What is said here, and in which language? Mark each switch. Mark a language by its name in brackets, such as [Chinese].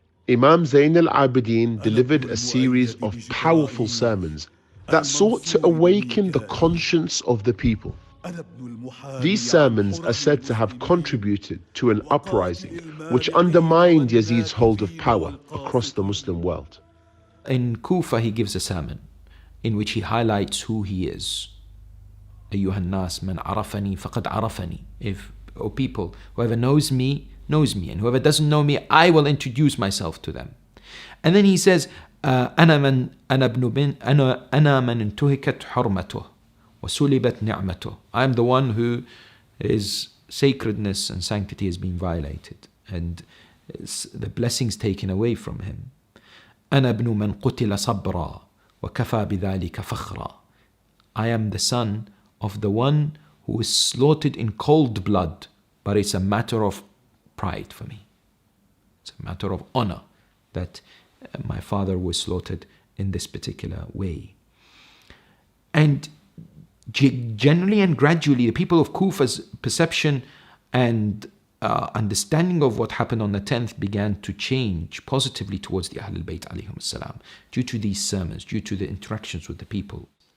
[English] Imam Zayn al-Abidin delivered a series of powerful sermons that sought to awaken the conscience of the people. These sermons are said to have contributed to an uprising which undermined Yazid's hold of power across the Muslim world. In Kufa, he gives a sermon, in which he highlights who he is. [Arabic] أيها الناس من عرفني فقد عرفني. [English] If, O people, whoever knows me, and whoever doesn't know me, I will introduce myself to them. And then he says, [Arabic] أنا من انتهكت حرمته وسلبت نعمته. [English] I am the one who his sacredness and sanctity has been violated, and the blessings taken away from him. [Arabic] أنا ابن من قتل صبرا وكفى بذلك فخرا. [English] I am the son of the one who is slaughtered in cold blood, but it's a matter of pride for me. It's a matter of honor that my father was slaughtered in this particular way. And generally and gradually, the people of Kufa's perception and understanding of what happened on the 10th began to change positively towards the Ahlul Bayt alayhim salam, due to these sermons, due to the interactions with the people.